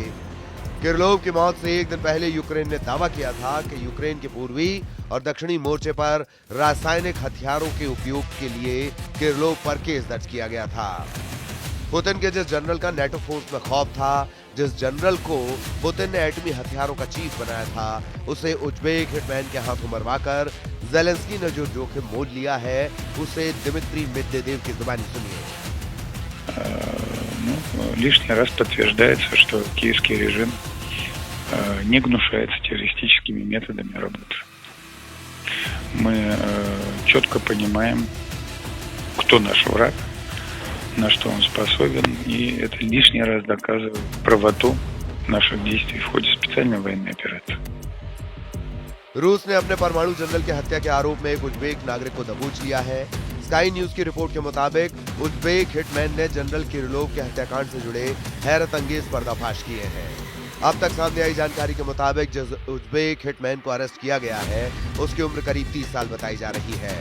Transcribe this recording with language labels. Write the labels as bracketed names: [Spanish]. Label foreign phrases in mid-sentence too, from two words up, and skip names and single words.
[Hindi] किरलोव की मौत से एक दिन पहले यूक्रेन ने दावा किया था कि यूक्रेन के पूर्वी और दक्षिणी मोर्चे पर रासायनिक हथियारों के उपयोग के लिए किरलोव पर केस दर्ज किया गया था। पुतिन के जिस जनरल का नेटो फोर्स में खौफ था, जिस जनरल को पुतिन ने एटमी हथियारों का चीफ बनाया था, उसे उज्बेक हिटमैन के हाथों मरवाकर ज़ेलेंस्की ने जो जोखिम मोल लिया है उसे दिमित्री मेदवेदेव की जुबानी सुनिए। [Russian] Лишний раз подтверждается, что киевский режим не гнушается террористическими методами работы. Мы четко понимаем, кто наш враг, на что он способен, и это лишний раз доказывает правоту наших действий в ходе специальной военной операции. [Hindi] रूस ने अपने परमाणु जनरल की हत्या के आरोप में एक उज्बेक नागरिक को दबोच लिया है। स्काई न्यूज की रिपोर्ट के मुताबिक उज्बेक हिटमैन ने जनरल किरलोव के हत्याकांड से जुड़े हैरत अंगेज पर्दाफाश किए हैं। अब तक सामने आई जानकारी के मुताबिक जिस उज्बेक हिटमैन को अरेस्ट किया गया है उसकी उम्र करीब 30 साल बताई जा रही है।